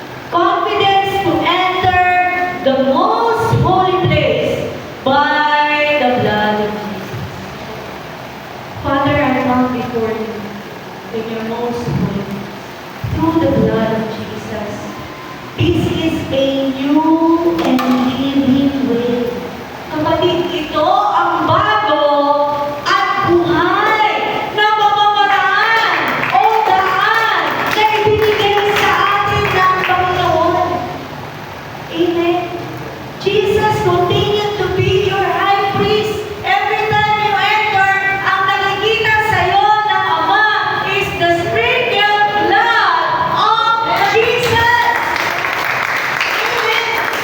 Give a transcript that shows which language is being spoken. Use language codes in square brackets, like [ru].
[en] Confidence to enter the most holy place by the blood of Jesus. Father, I come before you in your most holy place through the blood of Jesus. This is a new and living way. [tl] Kapatid, ito ang bago at buhay na pamamaraan o daan na ibinigay sa atin ng Panginoon. Amen. [en] Jesus continued to be your high priest. Every time you enter, [tl] ang nakikita sa iyo ng Ama [en] is the sprinkled blood of Jesus. Amen.